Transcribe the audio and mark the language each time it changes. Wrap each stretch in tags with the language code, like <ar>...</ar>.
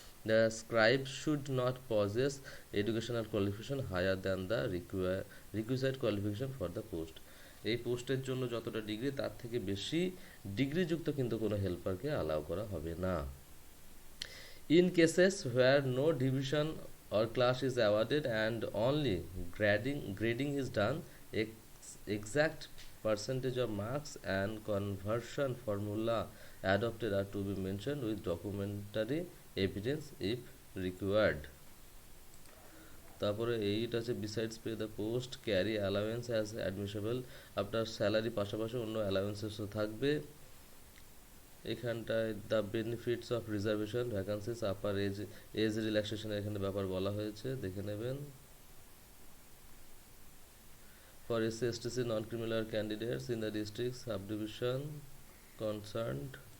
<en>The scribe should not possess educational qualification higher than the requisite qualification for the post.</en> <bn>এই পোস্টের জন্য যতটা degree তার থেকে বেশি ডিগ্রিযুক্ত কিন্তু কোনো হেল্পারকে অ্যালাউ করা হবে না।</bn> <en>In cases where no division or class is awarded and only grading is done, exact percentage of marks and conversion formula adopted are to be mentioned with documentary evidence if required.</en> <bn>তারপরে এইটা আছে</bn> <en>besides pay the post carry allowance as admissible.</en> <bn>আপনার salary পাশাপাশি অন্য অ্যালাউন্সেসও থাকবে। এখানটায়</bn> <en>the benefits of reservation vacancies upper age রিল্যাক্সেশনের</en> <bn>এখানে ব্যাপার বলা হয়েছে, দেখে নেবেন।</bn> <en>For SC/STC non-criminal candidates in the district subdivision concerned.</en>